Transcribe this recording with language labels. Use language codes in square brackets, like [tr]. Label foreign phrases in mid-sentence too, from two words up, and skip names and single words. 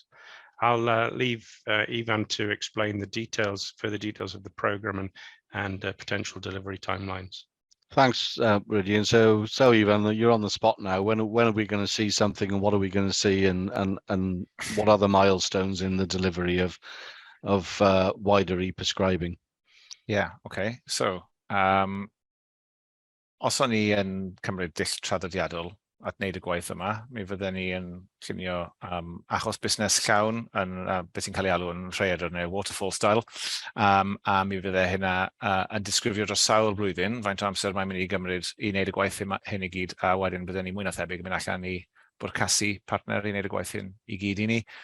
[en] I'll leave Ivan to explain the details, further details of the program and potential delivery timelines. Thanks, Rudy. And so Ivan, you're on the spot now. When are we going to see something, and what are we going to see, and what are the milestones in the delivery of wider e-prescribing? Yeah, okay. So, [cy] os o'n i yn cymryd dull traddodiadol at wneud y gwaith yma, mi fydden ni yn llunio achos busnes llawn yn beth sy'n cael ei alw yn rhaeadr neu [en] waterfall style, [cy] a mi fydde hynna yn disgrifio dros sawl blwyddyn, faint o amser mae'n mynd i gymryd i wneud y gwaith hyn i gyd, a wedyn bydden ni mwy na thebyg yn mynd allan i bwrcasu partner i wneud y gwaith hyn i gyd i ni.